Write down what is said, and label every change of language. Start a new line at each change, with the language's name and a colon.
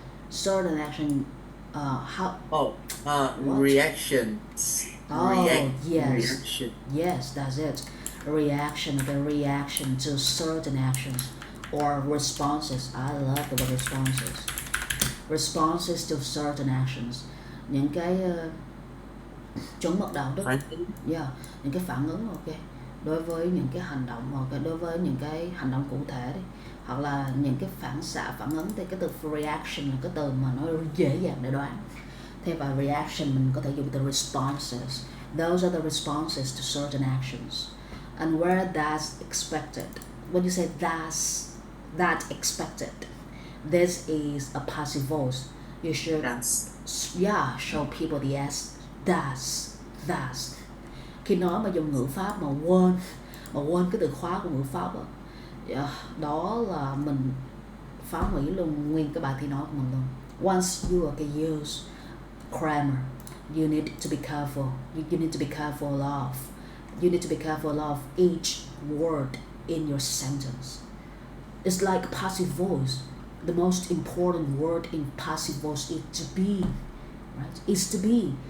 English: Certain action. How? Reactions. Oh, yes. Reaction. Yes, that's it. Reaction, the reaction to certain actions or responses. I love the word responses. Responses to certain actions.
Vietnamese: Những cái chuẩn mực đạo đức. Yeah, những cái phản ứng, ok, đối với những cái hành động, hoặc đối với những cái hành động cụ thể đi, hoặc là những cái phản xạ, phản ứng. Thì cái từ reaction là cái từ mà nó dễ dàng để đoán. Thế và reaction mình có thể dùng từ responses.
English: Those are the responses to certain actions. And where that's expected, when you say that expected, this is a passive voice. You should show people the s. That's.
Vietnamese: Khi nói mà dùng ngữ pháp mà quên cái từ khóa của ngữ pháp đó là mình phá hủy luôn nguyên cái bài thi nói của mình luôn.
English: Once you use grammar, you need to be careful. You need to be careful of. You need to be careful of each word in your sentence. It's like passive voice. The most important word in passive voice is to be, right? Is to be.